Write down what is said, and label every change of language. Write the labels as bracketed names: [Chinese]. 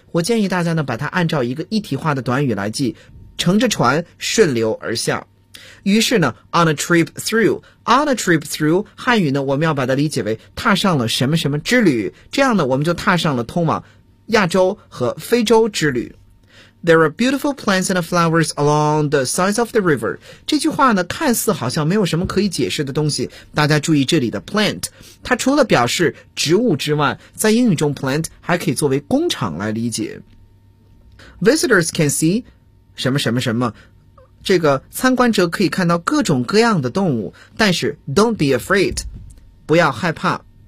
[Chinese] 我建议大家呢把它按照一个一体化的短语来记，乘着船顺流而下。于是呢 ， [English] on a trip through， [Chinese] on a trip through， 汉语呢我们要把它理解为踏上了什么什么之旅。这样呢我们就踏上了通往亚洲和非洲之旅。 [English] There are beautiful plants and flowers along the sides of the river. [Chinese] 这句话呢，看似好像没有什么可以解释的东西。大家注意这里的 plant， 它除了表示植物之外，在英语中 plant 还可以作为工厂来理解。 [English] Visitors can see [Chinese] 什么什么什么，这个参观者可以看到各种各样的动物，但是 [English] don't be afraid， [Chinese] 不要害怕。